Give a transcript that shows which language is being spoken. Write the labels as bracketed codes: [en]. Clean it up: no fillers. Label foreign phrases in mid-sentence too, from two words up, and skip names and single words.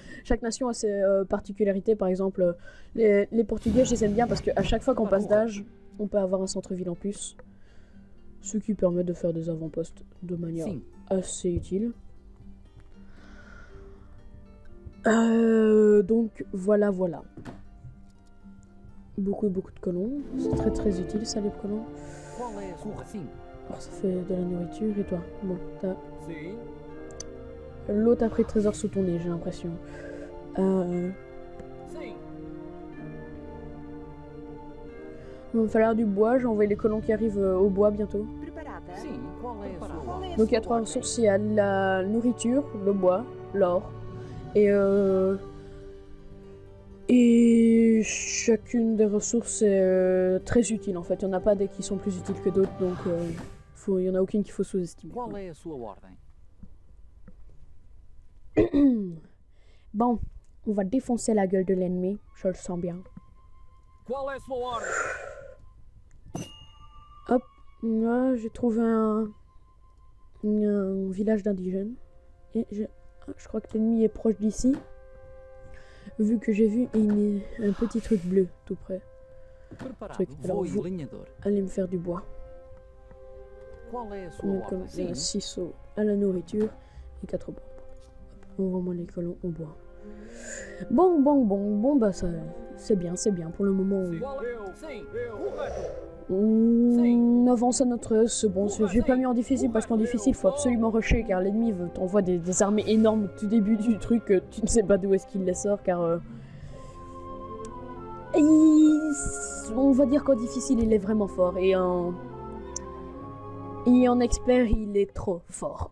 [fr] Chaque nation a ses particularités. Par exemple, les Portugais, je les aime bien parce qu'à chaque fois qu'on passe d'âge, on peut avoir un centre-ville en plus. Ce qui permet de faire des avant-postes de manière [pt] Sim. [fr] assez utile. Donc voilà. Beaucoup de colons. C'est très utile ça, les colons. [pt] Qual é a sua? Sim. [fr] Alors, ça fait de la nourriture et toi. Bon, t'as... [pt] Sim. [fr] L'autre a pris le trésor sous ton nez, j'ai l'impression. [pt] Sim. [fr] Il va falloir du bois, j'ai envoyé les colons qui arrivent au bois bientôt. [pt] Preparada? Sim. Qual é a sua? Qual é a [fr] Donc il y a [pt] sua [fr] 3 [pt] ordem? [fr] ressources, il y a la nourriture, le bois, l'or. Et chacune des ressources est très utile en fait. Il n'y en a pas des qui sont plus utiles que d'autres, donc il n'y en a aucune qu'il faut sous-estimer. [pt] Qual é a sua ordem? [fr] Bon, on va défoncer la gueule de l'ennemi, je le sens bien. [pt] Qual é a sua ordem? [fr] Là, j'ai trouvé un village d'indigènes. Et je crois que l'ennemi est proche d'ici. Vu que j'ai vu un petit truc bleu tout près. [pt] Preparado. [fr] Truc. Alors, [pt] Vou e [fr] vous- [pt] lenhador. [fr] Allez me faire du bois. [pt] Qual é a sua [fr] On a [pt] ordem? [fr] commencé [pt] Sim. [fr] 6 seaux à la nourriture et 4 bois. Envoie-moi les colons au bois. Bon, bah ça, c'est bien pour le moment. [pt] Qual é? Sim. Correto. [fr] On avance à notre aise, bon, j'ai pas mis en difficile parce qu'en difficile faut absolument rusher car l'ennemi t'envoie des armées énormes au tout début du truc, tu ne sais pas d'où est-ce qu'il les sort car on va dire qu'en difficile il est vraiment fort et en expert il est trop fort.